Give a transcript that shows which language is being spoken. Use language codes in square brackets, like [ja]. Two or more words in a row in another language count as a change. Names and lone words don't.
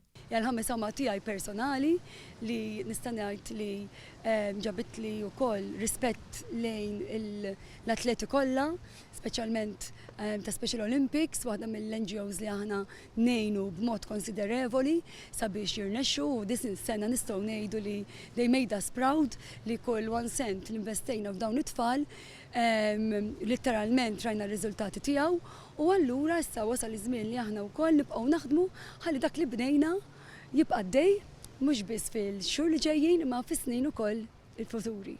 [mt] L-ħames huma tiegħi personali li nista' ngħid li ġabit li wkoll rispett lejn l-atleti kollha, speċjalment ta' Special Olympics, waħda mill-NGOs li aħna ngħinu b'mod konsiderevoli sabiex jirnexxu u din is-sena nistgħu ngħidu li [en] they made us proud [mt] li kull 1 cent li investejna f'dawn it-tfal literalment rajna r-riżultati tiegħu u allura issa wasal iż-żmien li aħna wkoll nibqgħu naħdmu ħalli dak li bnejna jibqa' għaddej mhux biss fil-xhur li ġejjin imma fis-snin ukoll il-futuri.